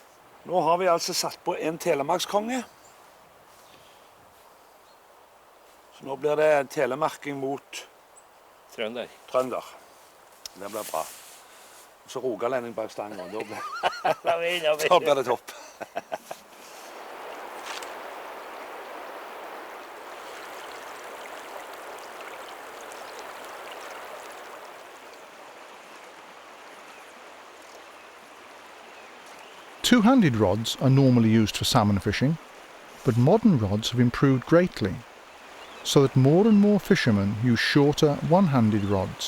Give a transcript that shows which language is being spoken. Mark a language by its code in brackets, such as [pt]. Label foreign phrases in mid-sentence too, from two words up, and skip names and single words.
[no] Nå har vi altså satt på en telemarkskonge. Så nå blir det telemarking mot Trønder. Det blir bra. Så rogalending bak stangen, da Da blir det topp. [en] 2-handed rods are normally used for salmon fishing, but modern rods have improved greatly, so that more and more fishermen use shorter one-handed rods.